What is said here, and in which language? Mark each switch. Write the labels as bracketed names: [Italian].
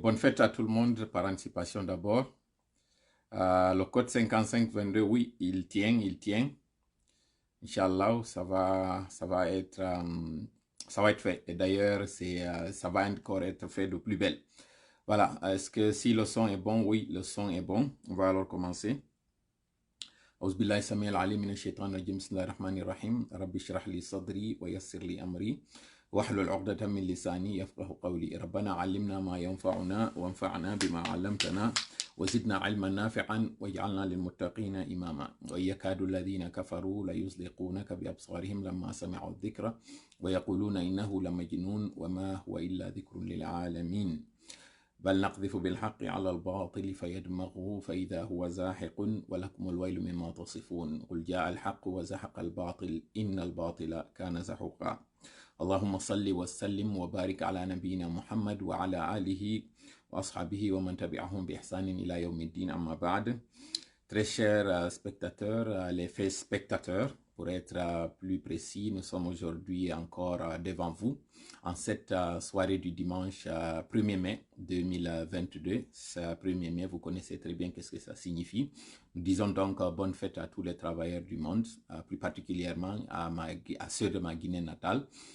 [French] Bonne fête à tout le monde par anticipation d'abord. Le code 5522, oui, il tient. Inch'Allah, ça va être fait. Et d'ailleurs, ça va encore être fait de plus belle. Voilà. Est-ce que si le son est bon? Oui, le son est bon. On va alors commencer. [Arabic] أعوذ بالله السميع العليم من الشيطان الرجيم بسم الله الرحمن الرحيم رب اشرح لي صدري ويسر لي أمري واحلل عقدة من لساني يفقه قولي ربنا علمنا ما ينفعنا وانفعنا بما علمتنا وزدنا علما نافعا واجعلنا للمتقين إماما ويكاد الذين كفروا ليزلقونك بأبصارهم لما سمعوا الذكر ويقولون إنه لمجنون وما هو إلا ذكر للعالمين بل نقذف بالحق على الباطل فيدمغه فإذا هو زاحق ولكم الويل مما تصفون قل جاء الحق وزحق الباطل إن الباطل كان زحوقا اللهم صل وسلم وبارك على نبينا محمد وعلى آله وأصحابه ومن تبعهم بإحسان إلى يوم الدين أما بعد. [French] Très chers spectateurs, les faits spectateurs, pour être plus précis, nous sommes aujourd'hui encore devant vous en cette soirée du dimanche 1er mai 2022. Ce 1er mai, vous connaissez très bien qu'est-ce que ça signifie. Nous disons donc bonne fête à tous les travailleurs du monde, plus particulièrement à ceux de ma Guinée natale.